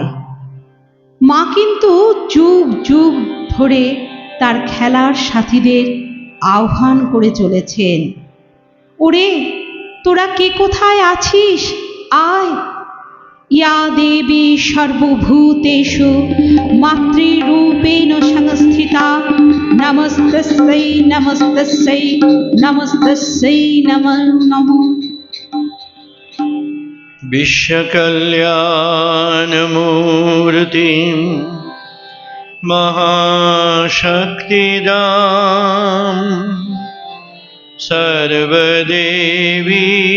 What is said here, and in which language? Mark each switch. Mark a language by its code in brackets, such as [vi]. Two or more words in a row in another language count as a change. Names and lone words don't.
[bn] মা কিন্তু যুগ যুগ ধরে তার খেলার সাথীদের আহ্বান করে চলেছেন, ওরে তোরা কে কোথায় আছিস, আয়। [sa] ইয়া দেবী সর্বভূতেষু মাতৃরূপেণ সংস্থিতা, নমস্তস্যৈ নমস্তস্যৈ নমস্তস্যৈ নমো নমঃ। विश्वकल्याणमूर्तिं महाशक्तिदां सर्वदेवी